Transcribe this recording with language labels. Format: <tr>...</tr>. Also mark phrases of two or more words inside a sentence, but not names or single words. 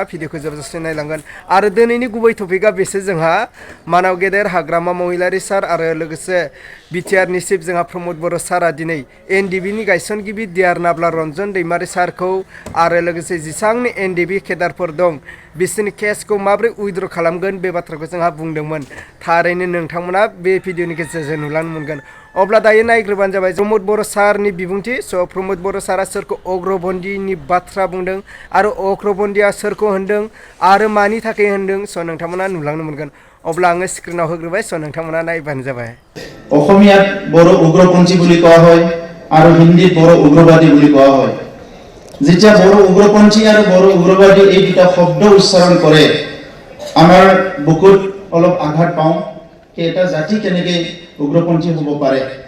<brx>भिडिअखौ जोबजासे नायलांगोन आरो दिनैनि गुबै टपिकआ बेसो जोंहा मानाव गेदेर हाग्रामा महिलारी सार आरो लोगोसे बिटिआरनि चिफ जोंहा प्रमोद बर' सारा दिनै एनडिबिनि गायसनगिरि दियारनाब्ला रन्जन दैमारी सारखौ आरो लोगोसे जेसांनि एनडिबि केडारफोर दं बिसोरनि केसखौ माबोरै उइद्र खालामगोन बे बाथ्राखौ जोंहा बुंदोंमोन थारैनो नोंथांमोना बे भिडिअनि गेजेरजों नुलांनो मोनगोन। अब्ला दायो नायग्रोबानो जाबाय प्रमोद बर' सारनि बिबुंथि स' प्रमोद बर' सारा सोरखौ अग्रबन्दीनि बाथ्रा बुंदों आरो अग्रबन्दीया सोरखौ होनदों आरो मानि थाखाय होनदों स' नोंथांमोना नुलांनो मोनगोन। अब्ला आङो स्क्रिनाव होग्रोबाय स' नोंथांमोना नायबानो जाबाय।</brx> <as>অসমীয়াত বড় উগ্রপন্থী বুলি কোৱা হয় আৰু হিন্দীত বড় উগ্ৰবাদী বুলি কোৱা হয়। যেতিয়া বড় উগ্ৰপন্থী আৰু বড় উগ্ৰবাদী এই দুটা শব্দ উচ্চাৰণ কৰে আমাৰ বুকুত অলপ আঘাত পাওঁ যে এটা জাতি কেনেকৈ উগ্ৰপন্থী হ'ব পাৰে।</as>